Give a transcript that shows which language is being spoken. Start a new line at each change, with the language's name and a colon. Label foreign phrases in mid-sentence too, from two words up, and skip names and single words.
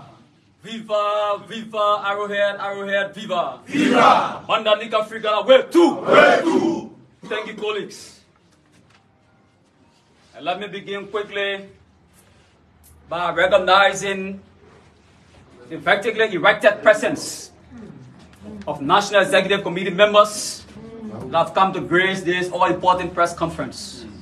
English: Viva, viva, arrowhead, viva! Viva! Manda Nika Frigala, where to? Thank you, colleagues. And let me begin quickly by recognizing the vertically erected presence of National Executive Committee members that have come to grace this all-important press conference.